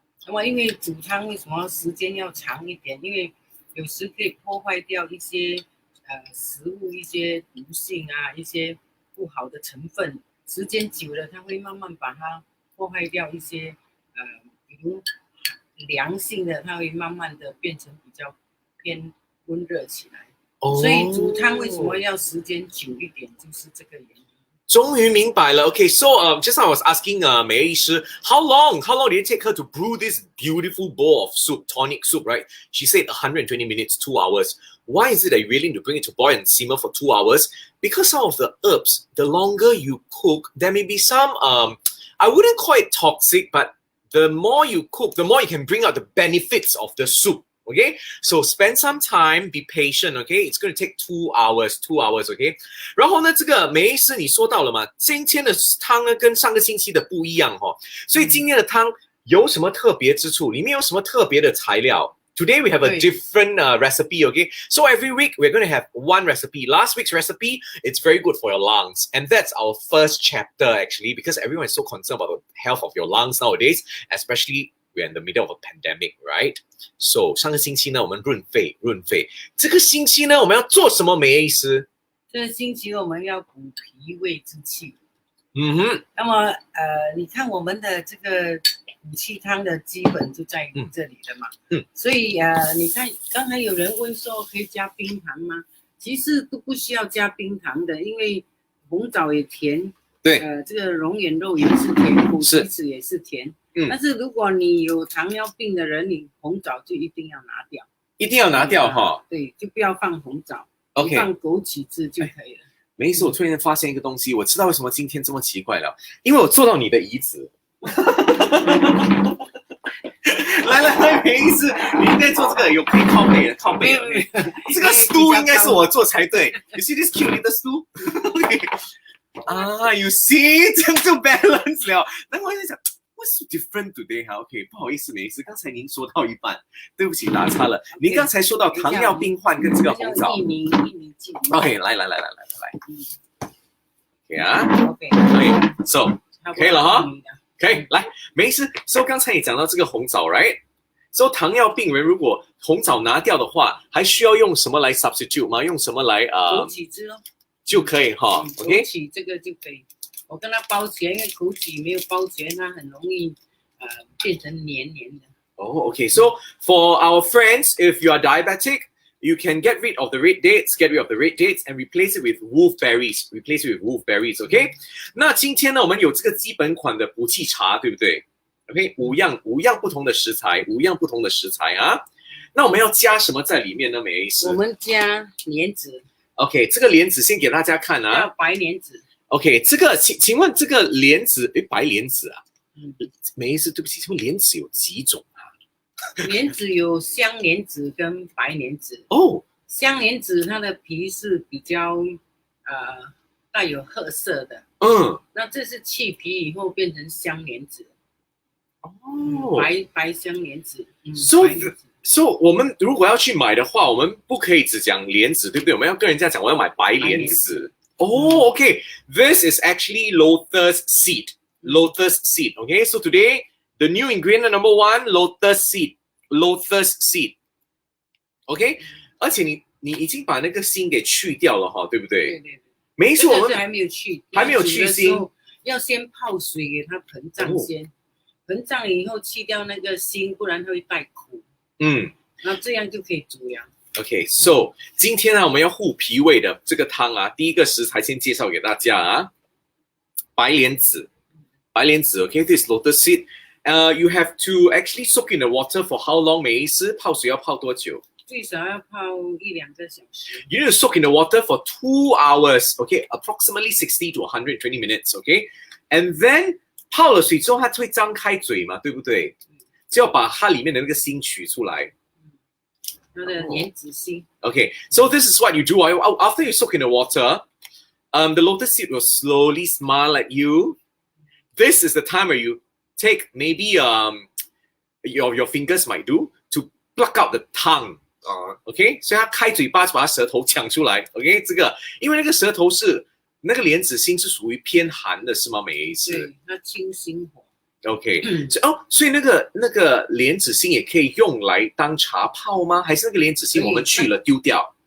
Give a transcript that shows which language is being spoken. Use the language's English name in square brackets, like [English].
[Chinese] 那么因为煮汤为什么时间要长一点？因为有时可以破坏掉一些食物一些毒性啊，一些不好的成分，时间久了它会慢慢把它破坏掉一些比如凉性的，它会慢慢的变成比较偏温热起来。所以煮汤为什么要时间久一点，就是这个原因。终于明白了。 [English] Okay, so just now I was asking 梅医师 how long did it take her to brew this beautiful bowl of soup, tonic soup, right? She said 120 minutes, 2 hours. Why is it that you're willing to bring it to boil and simmer for 2 hours? Because some of the herbs, the longer you cook, there may be some I wouldn't call it toxic, but the more you cook, the more you can bring out the benefits of the soup.Okay, so spend some time, be patient. Okay, it's going to take 2 hours. [Chinese] Okay, 然后呢，这个梅医师你说到了嘛，今天的汤呢跟上个星期的不一样所以今天的汤有什么特别之处？里面有什么特别的材料？ [English] Today we have a different recipe, okay? So every week we're going to have one recipe. Last week's recipe, it's very good for your lungs. And that's our first chapter actually, because everyone is so concerned about the health of your lungs nowadays, especially we're in the middle of a pandemic, right? [Chinese] So 上个星期呢我们润肺。这个星期呢我们要做什么，梅医师？这个星期我们要补脾胃之气。那么你看我们的这个补气汤的基本就在这里了嘛。所以你看刚才有人问说可以加冰糖吗？其实都不需要加冰糖的，因为红枣也甜，对，这个龙眼肉也是甜，枸杞子也是甜。但是如果你有糖尿病的人，你红枣就一定要拿掉，一定要拿掉哈。对，就不要放红枣， OK，放枸杞子就可以了。没事，我突然间发现一个东西，我知道为什么今天这么奇怪了，因为我坐到你的椅子。来，没意思，你应该做这个，有可以靠背的，靠背的。这个 stool 应该是我做才对。 [English] You see this cute little stool？ You see， [Chinese] 这样就 balance 了。 然后我在想 ， [English] What's so different today？ [Chinese] 哈 ，OK， 不好意思，没事，刚才您说到一半，对不起，打岔了。您刚才说到糖尿病患跟这个红枣。薏米剂。 OK， 来。OK 啊，OK，可以 ，So 可以了哈。可以，来，没事。 So 刚才你讲到这个红枣 ，right？So 糖尿病人如果红枣拿掉的话，还需要用什么来 substitute 吗？用什么来枸杞汁咯，就可以哈。OK，枸杞这个就可以。我跟它包起来，因为枸杞没有包起来，它很容易变成黏黏的。 [English] Okay. So for our friends, if you are diabetic, you can get rid of the red dates, and replace it with wolfberries. Okay? [Chinese] 那今天呢，我们有这个基本款的补气茶，对不对 ？OK， 五样不同的食材啊。那我们要加什么在里面呢？美意思？我们加莲子。 OK， 这个莲子先给大家看啊。要白莲子。 OK， 这个请问这个莲子，白莲子啊？美意思，对不起，请问莲子有几种？莲子有香莲子跟白莲子香莲子它的皮是比较带有褐色的，那这是去皮以后变成香莲子，白香莲子。 So 我们如果要去买的话，我们不可以只讲莲子，对不对？我们要跟人家讲我要买白莲子。 [English] Okay, this is actually lotus seed. Okay, so today the new ingredient number 1, lotus seed. [Chinese] OK， 而且你已经把那个芯给去掉了哈，对不对？对。没错，我们还没有去芯，要先泡水给它膨胀先，膨胀以后去掉那个芯，不然它会带苦。那这样就可以煮了。 OK， so 今天呢，我们要护脾胃的这个汤啊，第一个食材先介绍给大家啊，白莲子 ，OK， [English] this lotus seed。You have to actually soak in the water for how long? [Chinese] 美意思泡水要泡多久？最少要泡1-2个小时。 [English] You need to soak in the water for 2 hours. Okay, approximately 60 to 120 minutes. Okay, and then [Chinese] 泡了水之后，它会张开嘴嘛，对不对？就要把它里面的那个芯取出来。它的莲子芯。 [English] Okay, so this is what you do. After you soak in the water, the lotus seed will slowly smile at you. This is the time where you take maybe your fingers might do to pluck out the tongue. [Chinese] OK， 所以他开嘴巴把他舌头抢出来。OK， 这个因为那个舌头是那个莲子芯是属于偏寒的，是吗？美意思？对，它清心火。 OK， 所以那个莲子芯也可以用来当茶泡吗？还是那个莲子芯我们去了丢掉？